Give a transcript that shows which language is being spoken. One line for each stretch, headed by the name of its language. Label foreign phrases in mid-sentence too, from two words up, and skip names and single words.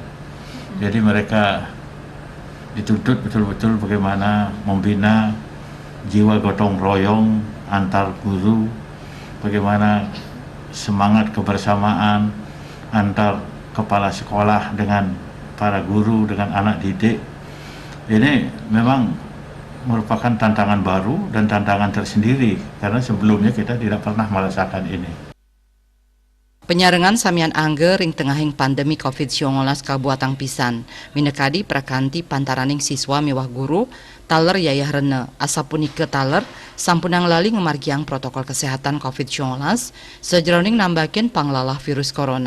Indonesian: Jadi mereka dituntut betul-betul bagaimana membina jiwa gotong royong antar guru, bagaimana semangat kebersamaan antar kepala sekolah dengan para guru, dengan anak didik. Ini memang merupakan tantangan baru dan tantangan tersendiri karena sebelumnya kita tidak pernah merasakan ini.
Balinese: Penyarengan samian angge ring tengahing pandemi COVID-19 kabuatang pisan minekadi prakanti pantaraning siswa mewah guru taler yayah rene asapunike taler sampunang lali ngemargiang protokol kesehatan COVID-19 sejroning nambakin panglalah virus corona.